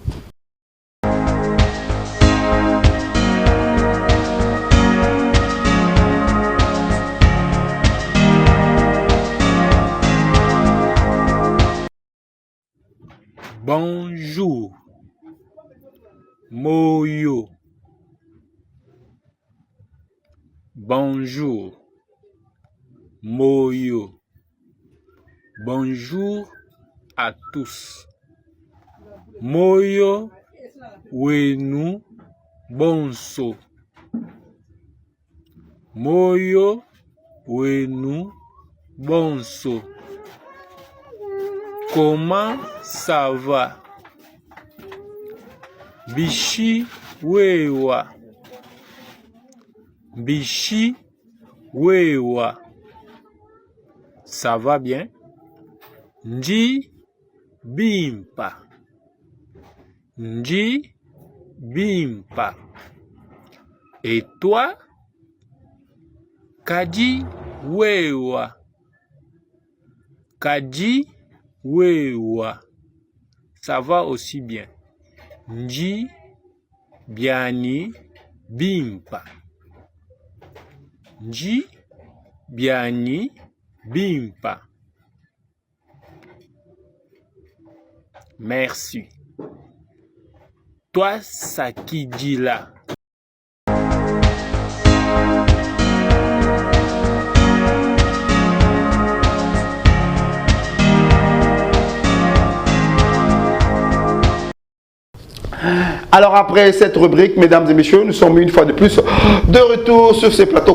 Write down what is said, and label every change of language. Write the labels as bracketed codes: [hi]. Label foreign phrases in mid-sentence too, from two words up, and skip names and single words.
[fr] Bonjour. [lua] Moyo. Bonjour. [fr] Moyo. Bonjour à tous. [lua] Moyo wenu bonso. Moyo wenu bonso. [fr] Comment ça va? [lua] Bishi wewa. Bishi wewa. [fr] Ça va bien? [lua] Nji bimpa. Nji bimpa. [fr] Et toi? [lua] Kaji wewa. Kaji wewa. [fr] Ça va aussi bien. [lua] Nji biani bimpa. Nji biani bimpa. [fr] Merci. Toi, ça qui dit là. Alors après cette rubrique, mesdames et messieurs, nous sommes une fois de plus de retour sur ces plateaux.